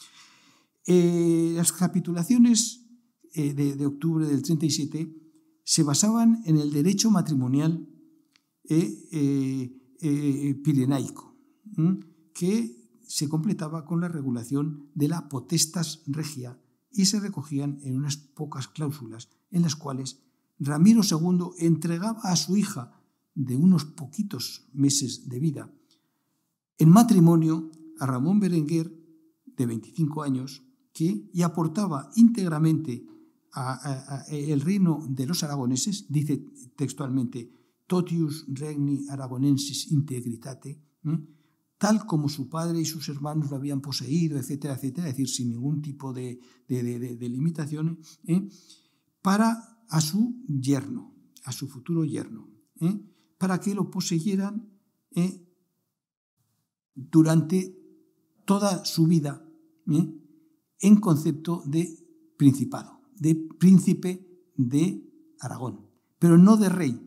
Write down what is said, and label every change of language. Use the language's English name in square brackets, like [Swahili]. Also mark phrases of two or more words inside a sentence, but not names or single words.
[Spanish] Las capitulaciones de octubre del 37 se basaban en el derecho matrimonial pirenaico, que se completaba con la regulación de la [Latin] potestas regia [Spanish] y se recogían en unas pocas cláusulas en las cuales Ramiro II entregaba a su hija de unos poquitos meses de vida en matrimonio a Ramón Berenguer, de 25 años, y aportaba íntegramente el reino de los aragoneses, dice textualmente, [Latin] totius regni aragonensis integritate, [Spanish] tal como su padre y sus hermanos lo habían poseído, etcétera, etcétera, es decir, sin ningún tipo de limitación, para a su yerno, a su futuro yerno, para que lo poseyeran durante toda su vida, en concepto de principado, de príncipe de Aragón, pero no de rey.